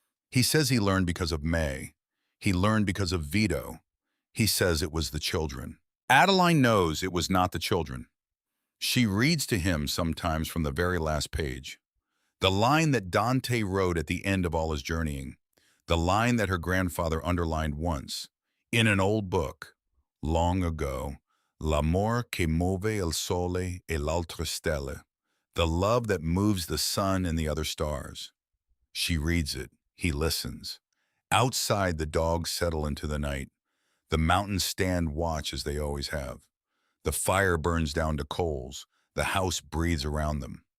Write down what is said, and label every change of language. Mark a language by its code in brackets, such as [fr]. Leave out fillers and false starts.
[en] He says he learned because of May. He learned because of Vito. He says it was the children. Adeline knows it was not the children. She reads to him sometimes from the very last page. The line that Dante wrote at the end of all his journeying. The line that her grandfather underlined once. In an old book, long ago, [it] L'amor che muove il sole e l'altre stelle. [en] The love that moves the sun and the other stars. She reads it. He listens. Outside, the dogs settle into the night. The mountains stand watch as they always have. The fire burns down to coals. The house breathes around them.